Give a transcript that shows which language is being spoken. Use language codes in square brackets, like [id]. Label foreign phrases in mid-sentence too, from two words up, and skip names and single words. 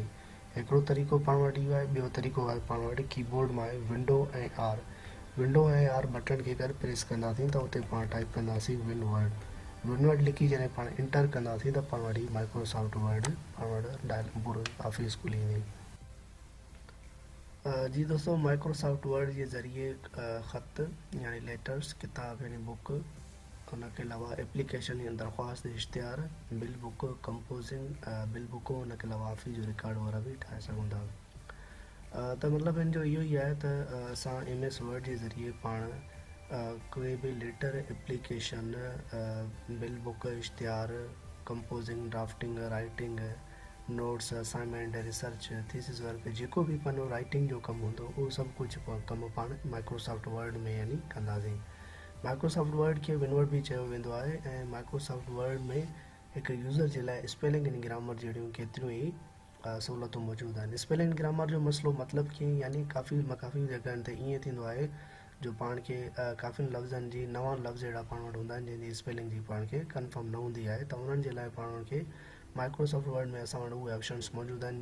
[sd] हिकिड़ो तरीक़ो पाण वटि इहो आहे। ॿियो तरीक़ो आहे पाण वटि कीबोर्ड मां आहे विंडो ऐं आर बटन खे अगरि प्रेस कंदासीं त उते पाण टाइप कंदासीं विनवर्ड लिखी जॾहिं पाण इंटर कंदासीं त पाण वटि माइक्रोसॉफ्ट वर्ड पाण वटि पूरो ऑफिस खुली वेंदी। जी दोस्तों, माइक्रोसॉफ्ट वर्ड जे ज़रिए ख़त यानी लेटर्स, किताब यानी बुक, [ur] ان کے علاوہ [sd] एप्लीकेशन या दरख्वास्त इश्तिहार, [en] bill book, composing bill book, [ur] ان کے علاوہ [sd] ऑफिस जो रिकॉर्ड वग़ैरह भी ठाहे सघूं था। त मतिलबु हिन जो इहो ई आहे त असां MS वर्ड जे ज़रिए पाण कोई भी लेटर, एप्लीकेशन, [en] bill book, [sd] इश्तिहार, कंपोजिंग, ड्राफ्टिंग, राइटिंग, नोट्स, असाइनमेंट, रिसर्च, [en] thesis work, [sd] जेको भी पंहिंजो राइटिंग जो कमु हूंदो उहो सभु कुझु कमु पाण माइक्रोसॉफ्ट वर्ड में यानी कंदासीं। माइक्रोसॉफ्ट वर्ड खे विनवर्ड भी चयो वेंदो आहे ऐं माइक्रोसॉफ्ट वर्ड में हिकु यूज़र जे लाइ स्पेलिंग ऐं ग्रामर जहिड़ियूं केतिरियूं ई सहूलियतूं मौजूदु आहिनि। स्पेलिंग ग्रामर जो मसइलो मतिलबु कीअं यानी काफ़ी जॻहियुनि ते ईअं थींदो आहे जो पाण खे काफ़ी लफ़्ज़नि जी नवां लफ़्ज़ अहिड़ा पाण वटि हूंदा आहिनि जंहिंजी स्पेलिंग जी पाण खे कंफर्म न हूंदी आहे त उन्हनि जे लाइ पाण खे माइक्रोसॉफ्ट वर्ड में असां वटि उहे ऑप्शन्स मौजूदु आहिनि।